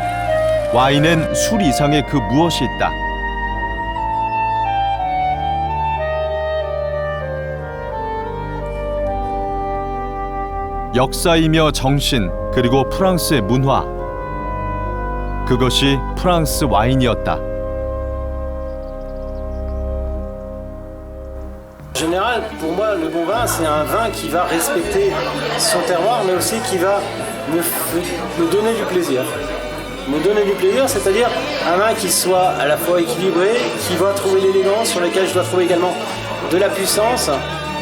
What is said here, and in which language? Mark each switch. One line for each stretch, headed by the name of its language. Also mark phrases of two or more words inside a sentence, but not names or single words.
Korean: 와인엔 술 이상의 그 무엇이 있다. 역사이며 정신, 그리고 프랑스의 문화. 그것이 프랑스 와인이었다.
French: En général, pour moi, le bon vin, c'est un vin qui va respecter son terroir, mais aussi qui va me donner du plaisir. Me donner du plaisir, c'est-à-dire un vin qui soit à la fois équilibré, qui va trouver l'élégance, sur lequel je dois trouver également de la puissance,